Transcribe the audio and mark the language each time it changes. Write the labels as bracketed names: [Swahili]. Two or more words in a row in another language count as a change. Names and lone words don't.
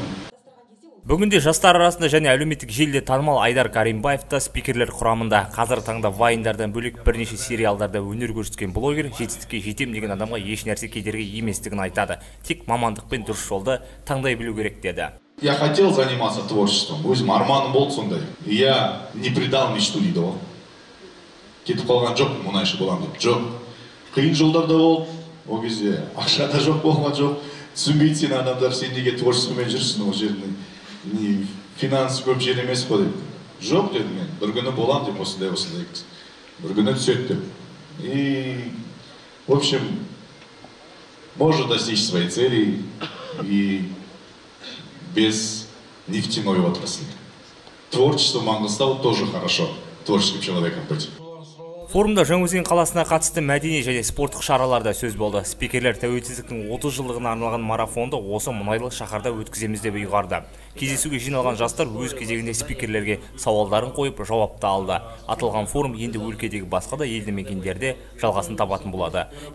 [Kazakh] Бүгінде жастар арасында және әлеуметтік желіде танымал Айдар Каримбаев та спикерлер құрамында. Қазіргі таңда вайндардан бөлек бірнеше сериалдарда өнер көрсеткен блогер жетістікке жетем деген адамға еш нәрсе кедергі еместігін айтады. Тек мамандықпен дұрыс жолды таңдай білу керек деді. [Russian] Я хотел заниматься творчеством, [Kazakh] өзім арманым болды сондай. [Russian] Я не предал мечту [Kazakh] дейді ғой. Кетіп қалған жоқ, мұнайшы боламын деп. Жоқ. Қиын жолдарда болды. Ол кезде ақша да жоқ болған жоқ. Түсінбейді сен адамдар, сен неге творчествомен жүрсің ол жерде. Финансы көп жер емес қой деп. Жоқ дедім мен, бір күні болам деп осындай. Бір күні түсет деп. [Russian] И, в общем, может достичь своей цели и без нефтяной отрасли. Творчество Маңғыстау тоже хорошо, творческим человеком быть. [Kazakh] Форумда Жаңаөзен қаласына қатысты мәдени және спорттық шараларда сөз болды. Спикерлер тәуелсіздіктің 30 жылдығына арналған марафонды осы мұнайлы шаһарда өткіземіз деп ұйғарды. Кездесуге жиналған жастар өз кезегінде спикерлерге сауалдарын қойып жауапты алды. Аталған форум енді өлкедегі басқа да елді мекендерде жалғасын табатын болады.